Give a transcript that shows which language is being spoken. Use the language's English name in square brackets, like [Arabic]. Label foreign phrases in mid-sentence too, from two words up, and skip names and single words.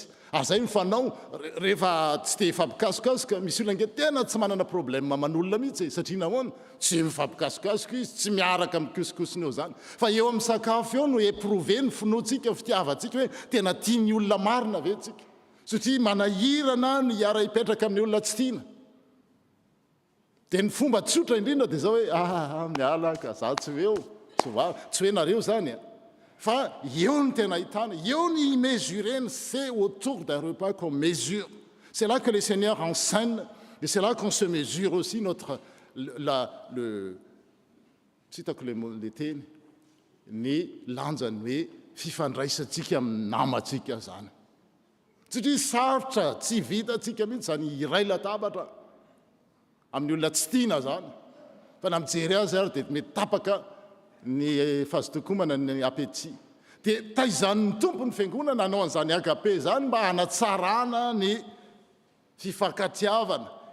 [Malagasy] Zay mifanao rehefa tsy te fampikasokasoka misy olona nge tena tsy manana problème manolona mihitsy satria nahoana tsy mifampikasokasoka izy tsy miaraka mikosokosony eo zany fa eo amin'ny sakafo eo no éprouvé ny finoantsika fitiavantsika hoe tena tiany olona marina ve tsika satria manahirana ny hiara hipetraka amin'ny olona tsy tiana. Dia ny fomba tsotra indrindra dia zao hoe miala ka za tsy eo tsy hoe nareo zany fa eo ny tena ahitana eo ny mesureny [French] c'est autour d'un repas qu'on mesure. C'est là que le Seigneur enseigne et c'est là qu'on se mesure aussi notre tsitako [Malagasy] le teny ny lanjany hoe fifandraisantsika amin'ny namantsika zany satria sarotra tsy vitatsika mihitsy zany iray latabatra amin'ny olona tsy tiana zany fa na mijery azy ary dia mety tapaka ny fahazotokomana ny appétit dia taizan'ny tompo ny fiangonana nanao an'izany agape zany mba hanatsarana ny fifankatiavana